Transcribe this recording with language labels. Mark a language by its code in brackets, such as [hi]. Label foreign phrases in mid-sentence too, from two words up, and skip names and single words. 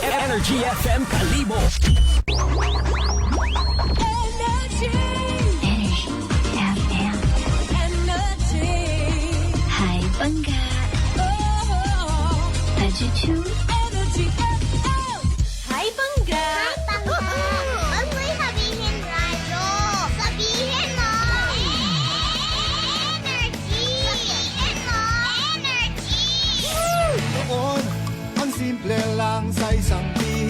[tl] Energy FM Kalibo. Energy FM. Energy. Hi, Bangga. Oh, Tajuchu. Energy FM. Hi, Bangga. Huwag mo'y sabihin radyo. Sabihin mo. Energy. Sabihin mo. Energy. Noon, ang simple lang sa isang pihit.